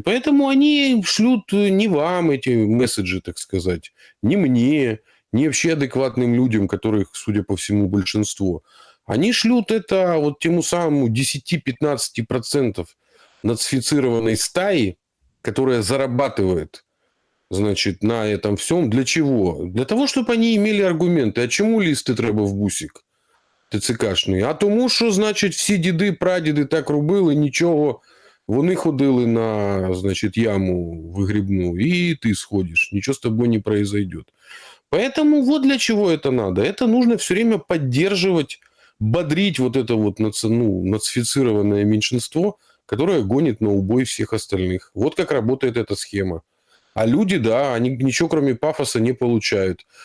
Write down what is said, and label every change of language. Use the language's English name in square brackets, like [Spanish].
[Russian] Поэтому они шлют не вам эти месседжи, так сказать, не мне, не вообще адекватным людям, которых, судя по всему, большинство. Они шлют это тему самому 10-15% нацифицированной стаи, которая зарабатывает, на этом всем. Для чего? Для того, чтобы они имели аргументи. [Ukrainian] А чому лізти треба в бусик ТЦКшний? А тому, що, всі діди, прадіди так робили, нічого. Вони ходили на, яму вигрібну, [Russian] и ты сходишь. Ничего с тобой не произойдет. Поэтому вот для чего это надо. Это нужно все время поддерживать, бодрить это нацифицированное меньшинство, которое гонит на убой всех остальных. Вот как работает эта схема. А люди, да, они ничего кроме пафоса не получают.